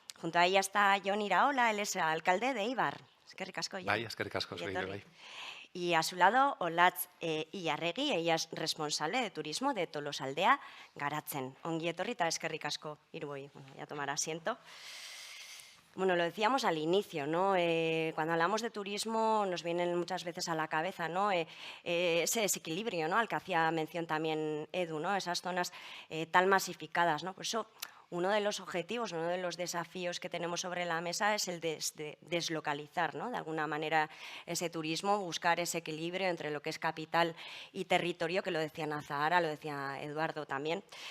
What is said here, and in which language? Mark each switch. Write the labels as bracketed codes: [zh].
[es] Junto a ella está Jon Iraola, él es alcalde de Eibar. [eu] Eskerrik asko, Jon. Bai, eskerrik asko, zuei ere bai. [es] Y a su lado, Olatz Illarregui, ella es responsable de turismo de Tolosaldea Garatzen. [eu] Ongi etorri eta eskerrik asko, hiruoi. [es] Bueno, voy a tomar asiento. Bueno, lo decíamos al inicio, ¿no? Cuando hablamos de turismo nos vienen muchas veces a la cabeza, ¿no? Ese desequilibrio, ¿no?, al que hacía mención también Edu, ¿no? Esas zonas tan masificadas, ¿no? Por eso, uno de los objetivos, uno de los desafíos que tenemos sobre la mesa es el de deslocalizar, ¿no?, de alguna manera ese turismo, buscar ese equilibrio entre lo que es capital y territorio, que lo decía Zahara, lo decía Eduardo también.